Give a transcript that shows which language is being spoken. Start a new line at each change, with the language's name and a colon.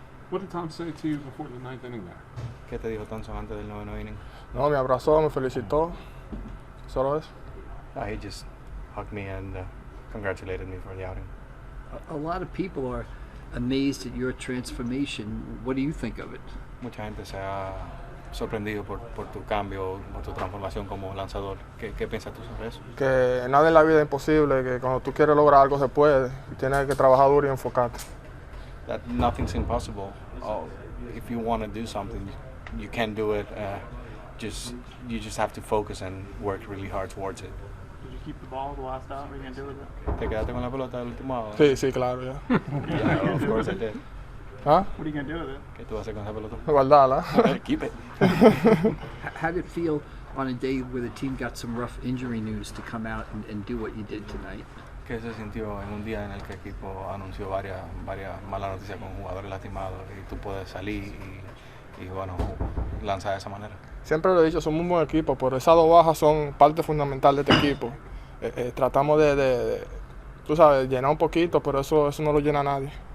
English: What did Tom say to you before the ninth inning there?
Spanish: ¿Qué te dijo Thomson antes del noveno inning? No, me abrazó, me felicitó. Solo eso.
English: He just hugged me and congratulated me for the outing. A lot of people are amazed at your transformation. What do you think of it?
Spanish: Mucha gente se ha sorprendido por tu cambio, por tu transformación como lanzador. ¿Qué piensas tú sobre eso? Que nada en la vida es imposible, que cuando tú quieres lograr algo se puede. Tienes que trabajar duro y enfocarte.
English: That nothing's impossible. If you want to do something, you can do it. You just have to focus and work really hard towards it. Did you keep the ball the last out? What are you going to do with it?
Spanish: ¿Te quedaste con la pelota del último out? Sí, claro, ya.
English: Yeah, of course I did. Huh? What are you going to do with it?
Spanish: ¿Qué tú vas a hacer con esa pelota? Guardarla.
English: Keep it. How did it feel on a day where the team got some rough injury news to come out and do what you did tonight?
Spanish: ¿Qué se sintió en un día en el que el equipo anunció varias malas noticias con jugadores lastimados y tú puedes salir y bueno, lanzar de esa manera? Siempre lo he dicho, somos un buen equipo, pero esas dos bajas son parte fundamental de este equipo. Tratamos de tú sabes, llenar un poquito, pero eso no lo llena nadie.